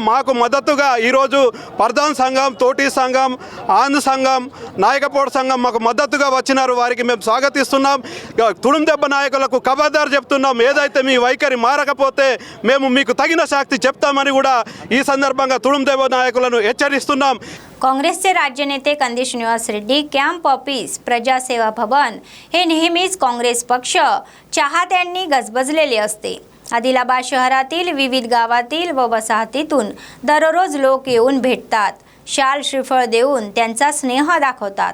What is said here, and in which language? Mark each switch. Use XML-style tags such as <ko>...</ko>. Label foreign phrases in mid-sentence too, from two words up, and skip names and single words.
<te>మాకు మద్దతుగా ఈరోజు పర్దాన్ సంఘం, తోటి సంఘం, ఆంధ్ర సంఘం, నాయకపోడు సంఘం మాకు మద్దతుగా వచ్చినారు। వారికి మేము స్వాగతిస్తున్నాం। తుడుందెబ్బ నాయకులకు ఖబర్దార్ చెప్తున్నాం, ఏదైతే మీ వైఖరి మారకపోతే మేము మీకు తగిన శాస్తి చెప్తామని కూడా ఈ సందర్భంగా తుడుందెబ్బ నాయకులను హెచ్చరిస్తున్నాం।</te> <mr>काँग्रेसचे राज्य नेते कंदेश निवास रेड्डी</mr> <en>camp office,</en> <mr>प्रजासेवा भवन हे नेहमीच काँग्रेस पक्ष चाहत्यांनी गजबजलेले असते। आदिलाबाद शहरातील विविध गावातील व वसाहतीतून दररोज लोक येऊन भेटतात, शाल श्रीफळ देऊन त्यांचा स्नेह दाखवतात।</mr>